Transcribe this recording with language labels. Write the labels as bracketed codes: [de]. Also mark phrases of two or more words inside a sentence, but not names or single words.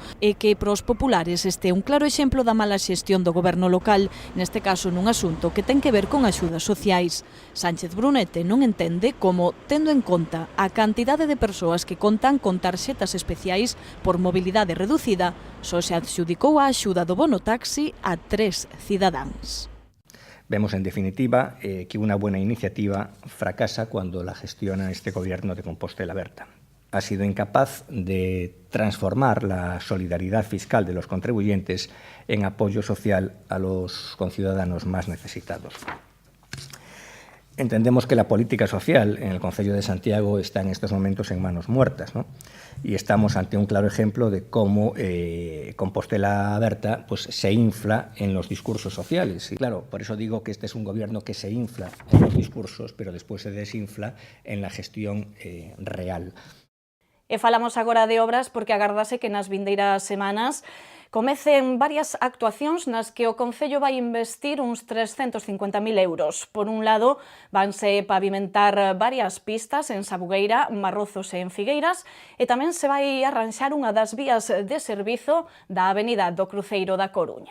[gl] E que para os populares este é un claro exemplo da mala xestión do goberno local, neste caso nun asunto que ten que ver con axudas sociais. Sánchez Brunete non entende como, tendo en conta a cantidade de persoas que contan con tarxetas especiais por mobilidade reducida, só se adxudicou a axuda do bono taxi a 3 cidadáns. [es] Vemos, en definitiva, que una buena iniciativa fracasa cuando la gestiona este gobierno de Compostela Aberta. Ha sido incapaz de transformar la solidaridad fiscal de los contribuyentes en apoyo social a los conciudadanos más necesitados. Entendemos que la política social en el Concello de Santiago está en estos momentos en manos muertas, ¿no? Y estamos ante un claro ejemplo de cómo Compostela Aberta se infla en los discursos sociales. Y claro, por eso digo que este es un gobierno que se infla en los discursos, pero después se desinfla en la gestión real. [gl] E falamos agora de obras porque agardase que nas vindeiras semanas comecen varias actuacións nas que o Concello vai investir uns 350.000 euros. Por un lado, vanse pavimentar varias pistas en Sabugueira, Marrozos e en Figueiras, e tamén se vai arranxar unha das vías de servizo da Avenida do Cruceiro da Coruña.